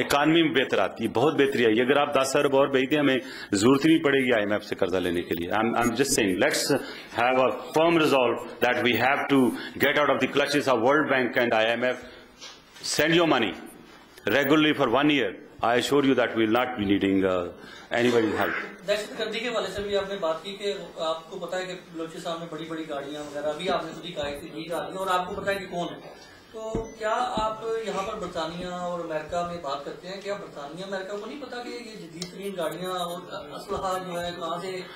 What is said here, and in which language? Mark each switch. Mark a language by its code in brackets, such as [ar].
[hi] Economy में बेहतर आती है, बहुत बेहतरी आई। अगर आप 10 अरब और भेज दें हमें जरूरत नहीं पड़ेगी IMF से कर्जा लेने के लिए। [en] I am just saying let's have a firm resolve that we have to get out of the clutches of world bank and IMF। Send your money regularly for 1 year. I assure you that we will not be needing anybody's help. [hi] दहशतगर्दी के वाले से भी आपने बात की कि आपको पता है कि बलोचिस्तान में बड़ी बड़ी गाड़ियां वगैरह भी आपने खुद ही कहा कि नहीं गाड़ियां, और आपको पता है कि कौन है। तो क्या आप यहाँ पर बरतानिया और अमेरिका में बात करते हैं, क्या बरतानिया अमेरिका को नहीं पता कि ये जदीद तरीन गाड़ियां और असलहा जो है कहाँ से?